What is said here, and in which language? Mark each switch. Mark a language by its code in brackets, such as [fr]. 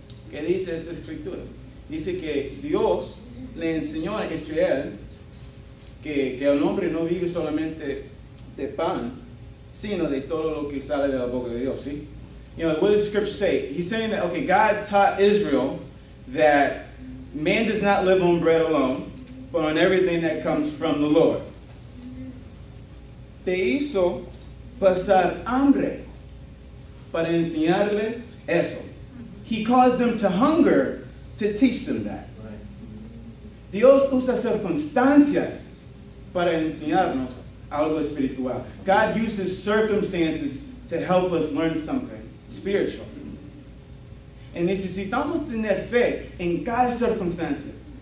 [es] ¿Qué dice esta escritura? Dice que Dios le enseñó a Israel que el hombre no vive solamente de pan, sino de todo lo que sale de la boca de Dios, ¿sí? [en] You know, what does the scripture say? He's saying that, okay, God taught Israel that man does not live on bread alone, but on everything that comes from the Lord. [es] Te hizo pasar hambre para enseñarle eso. [en] He caused them to hunger to teach them that. Right. [es] Dios usa circunstancias para enseñarnos algo espiritual. [en] God uses circumstances to help us learn something spiritual. [es] Y necesitamos tener fe en cada circunstancia.